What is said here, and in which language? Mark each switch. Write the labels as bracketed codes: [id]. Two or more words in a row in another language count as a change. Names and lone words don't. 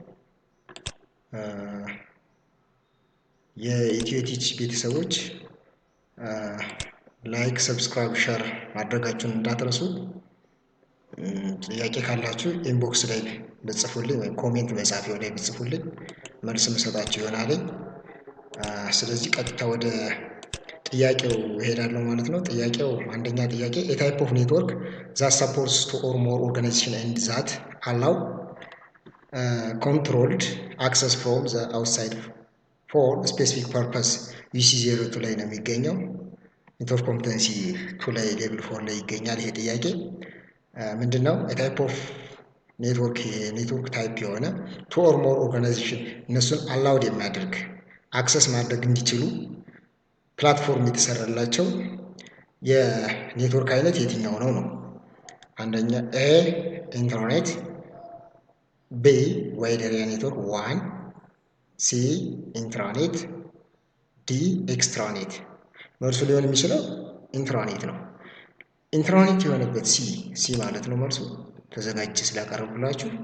[am] የኢትዮ ቲች ቤተሰቦች [en] like, subscribe, share [am] ማድረጋችሁን እንዳትረሱ። ጥያቄ ካላችሁ ኢንቦክስ ላይ ብጽፉልኝ ወይም ኮሜንት መጻፊያው ላይ ብጽፉልኝ መልስ የምሰጣችሁ ይሆናል። ስለዚህ ቀጥታ ወደ ጥያቄው እሄዳለሁ ማለት ነው። ጥያቄው አንደኛ ጥያቄ [en] a type of network that supports two or more organization and that allow controlled access from the outside for specific purpose [am] UC02 ላይ ነው የሚገኘው። [en] network competency [am] 2 ላይ ሌቭል 4 ላይ ይገኛል። ይሄ ጥያቄ ምንድነው? [en] a type of [am] ኔትወርክ የኔትወርክ ታይፕ የሆነ [en] two or more organization [am] እነሱን አላውድ የሚያደርግ አክሰስ ማድረግ እንዲችሉ ፕላትፎርም የተሰራላቸው የኔትወርክ አይነት የትኛው ነው ነው? አንደኛ [en] A internet, B wide area network 1, C intranet, D extranet። [am] መልሱ ሊሆን የሚችለው ኢንትራኔት ነው። ኢንትራኔት የሆነበት ሲ ማለት ነው መልሱ። ተዘጋጅቼ ስላቀረብኩላችሁ